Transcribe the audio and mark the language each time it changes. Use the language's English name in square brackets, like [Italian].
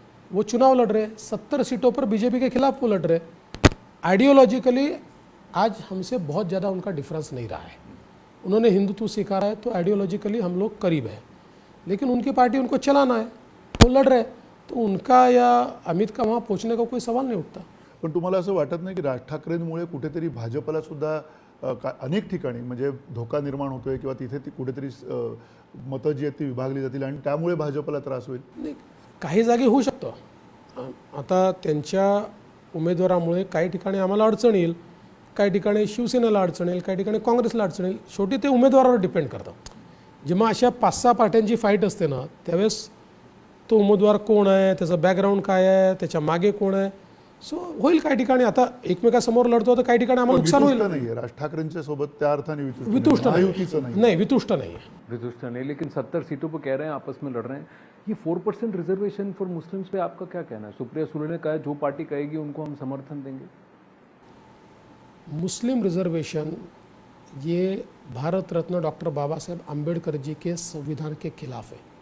[Hindi] वो चुनाव लड़ रहे, 70 सीटों पर बीजेपी के खिलाफ वो लड़ रहे। आइडियोलॉजिकली आज हमसे बहुत ज़्यादा उनका डिफरेंस नहीं रहा है। उन्होंने हिंदुत्व स्वीकारा है तो आइडियोलॉजिकली हम लोग करीब हैं, लेकिन उनकी पार्टी उनको चलाना है, वो लड़ रहे, तो उनका या अमित का वहाँ पहुँचने का कोई सवाल नाही उठता। [Marathi] पण तुम्हाला असं वाटत नाही की राज ठाकरेंमुळे कुठेतरी भाजपला सुद्धा अनेक ठिकाणी म्हणजे धोका निर्माण होतोय किंवा तिथे ती कुठेतरी मतं जी आहेत ती विभागली जातील आणि त्यामुळे भाजपला त्रास होईल? नाही, काही जागी होऊ शकतं। आता त्यांच्या उमेदवारामुळे काही ठिकाणी आम्हाला अडचण येईल, काही ठिकाणी शिवसेनेला अडचण येईल, काही ठिकाणी काँग्रेसला अडचण येईल। शेवटी ते उमेदवारावर डिपेंड करतं। जेव्हा अशा 5-6 पार्ट्यांची फाईट असते ना, त्यावेळेस तो उमेदवार कोण आहे, त्याचा बॅकग्राऊंड काय आहे, त्याच्या मागे कोण आहे, सो होईल काही ठिकाणी। आता एकमेकासमोर लढतो तर काही ठिकाणी आम्हाला नुकसान होईल। नाहीये राज ठाकरेंच्या सोबत त्या अर्थाने वितुष्ट महायुतीचं नाही, [Hindi] नाही वितुष्ट नहीं है। वितुष्ट नहीं, लेकिन 70 सीटों पर कह रहे हैं आपस में लड़ रहे हैं। ये 4% रिजर्वेशन फॉर मुस्लिम्स पे आपका क्या कहना है? सुप्रिया सुले ने कहा है जो पार्टी कहेगी उनको हम समर्थन देंगे। मुस्लिम रिजर्वेशन ये भारत रत्न डॉक्टर बाबा साहेब अम्बेडकर जी के संविधान के खिलाफ है।